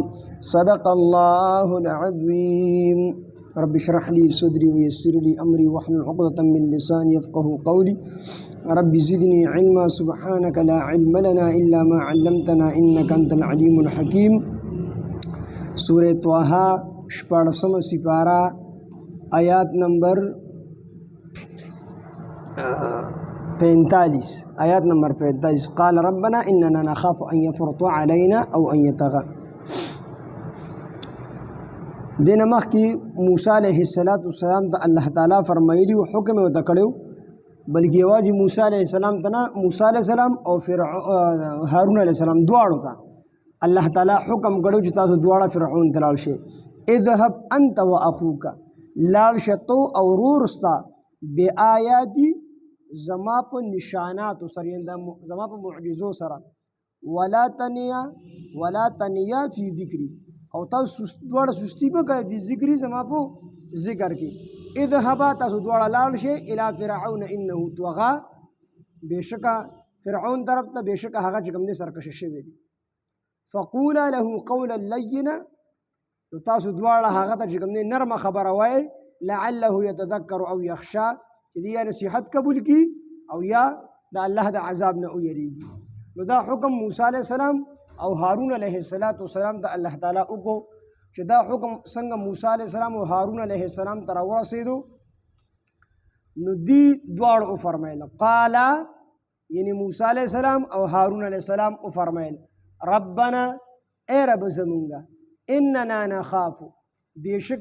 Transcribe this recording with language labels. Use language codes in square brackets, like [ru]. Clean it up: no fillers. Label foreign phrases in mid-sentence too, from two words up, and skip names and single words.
[ar] صدق الله العظيم رب اشرح لي صدري ويسر لي أمري واحلل عقدة من لساني يفقهوا قولي رب زدني علما سبحانك لا علم لنا إلا ما علمتنا إنك أنت العليم الحكيم [ps] سورة طه شپاړسمه سپاره آیات نمبر [ar] 45 [ps] آیات نمبر [ar] 45 قال ربنا إننا نخاف أن يفرط علينا أو أن يطغى [ps] دین مخکې موسی [ar] علیه [ps] السلام ته الله تعالی فرمایلی او حکم ورته کړو بلکې یوازې موسی [ar] علیه السلام [ps] ته نه موسی [ar] علیه السلام [ps] او هارون [ar] علیه السلام [ps] دواړو ته الله تعالی حکم کړو چې تاسو دواړه فرعون ته لاړ شئ [ar] اذهب انت واخوك [ps] لاړ شه تو او ورور ستا بآیاتي زما په نشاناتو سره زما په معجزو سره ولا [ar] تنیا فی ذکری [ps] او تاسو دواړه سستی به کوي په ذکر زما په ذکر کې اذهبا تاسو دواړه لاړ شئ [ar] الی فرعون انه [ps] طغى بشکا فرعون طرف ته بشکا هغه چې کوم دي سرکشه شوی دی [ar] فقولا له قولا لینا [ps] تاسو دواړه هغه ته چې کوم دي نرمه خبره وای [ar] لعله يتذكر او يخشى [ps] چې دی نصیحت قبول کی او یا د الله د عذاب نه ویریږي نو دا حکم موسی [ar] علیہ السلام [ps] او هارون [ar] علیه السلام [ps] ته الله تعالی وکړو چې دا حکم څنګه موسی [ar] علیه السلام [ps] او هارون [ar] علیه السلام [ps] ته ورسېدو نو دی دواړو فرمایل قال یعنی موسی [ar] علیه السلام [ps] او هارون [ar] علیه السلام [ps] فرمایل ربنا ای رب زمونږه [ar] اننا نخاف [ps] بشک